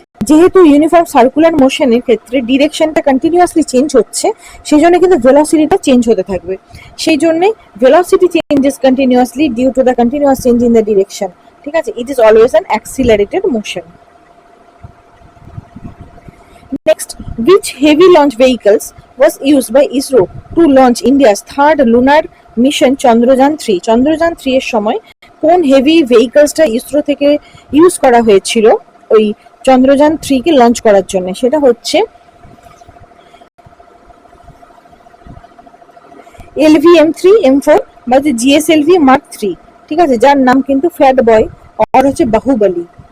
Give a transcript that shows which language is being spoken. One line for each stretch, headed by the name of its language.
Bangla: যেহেতু uniform circular মোশনের ক্ষেত্রে ডিরেকশনটা continuously change হচ্ছে, সেই জন্য কিন্তু ভেলোসিটিটা চেঞ্জ হতে থাকবে। সেই জন্যই
English: Velocity changes continuously due to the continuous change in the direction.
Bangla: ঠিক আছে,
English: It is always an accelerated motion. Next, which heavy launch vehicles was used by ISRO to launch India's third lunar mission Chandrayaan-3.
Bangla: Chandrayaan-3 এর সময় কোন heavy ভেহিকলসটা ISRO থেকে use করা হয়েছিল ওই চন্দ্রযান-3 কে launch করার জন্য? সেটা হচ্ছে LV-M3, M4 বা GSLV Mark 3, ঠিক আছে, যার নাম কিন্তু ফ্যাট বয় আর হচ্ছে বাহুবলী।